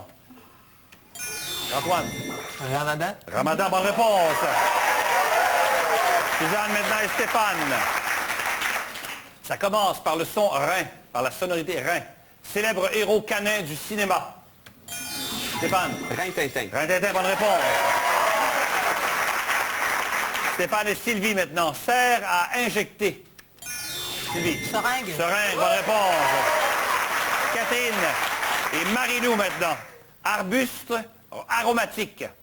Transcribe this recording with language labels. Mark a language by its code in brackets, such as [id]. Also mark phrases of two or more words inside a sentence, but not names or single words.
[fr] Antoine. Ramadan. Ramadan, bonne réponse. Suzanne maintenant et Stéphane. Ça commence par le son rein, par la sonorité rein. Célèbre héros canin du cinéma. Stéphane. Rin-Tintin. Rin-Tintin, bonne réponse. Stéphane et Sylvie maintenant. Sert à injecter. Sylvie. Seringue. Seringue, bonne réponse. Catherine et Marie-Lou maintenant. Arbuste aromatique.